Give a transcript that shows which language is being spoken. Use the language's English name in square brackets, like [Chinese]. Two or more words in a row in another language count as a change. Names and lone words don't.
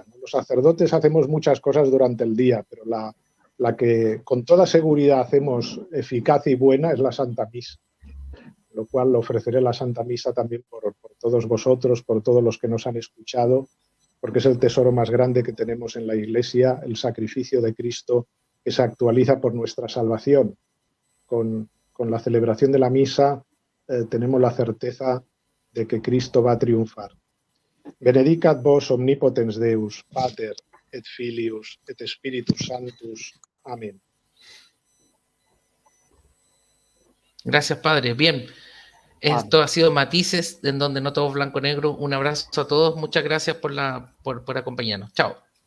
[Spanish] Los sacerdotes hacemos muchas cosas durante el día, pero la que con toda seguridad hacemos eficaz y buena es la Santa Misa, lo cual ofreceré la Santa Misa también por todos vosotros, por todos los que nos han escuchado, porque es el tesoro más grande que tenemos en la Iglesia, el sacrificio de Cristo que se actualiza por nuestra salvación. Con la celebración de la misa tenemos la certeza de que Cristo va a triunfar. [Latin] Benedicat vos omnipotens Deus, Pater, et Filius, et Spiritus Sanctus. [Spanish] Amén. Gracias, Padre. Bien, esto ha sido Matices, en donde no todo es blanco-negro. Un abrazo a todos. Muchas gracias por acompañarnos. Chao.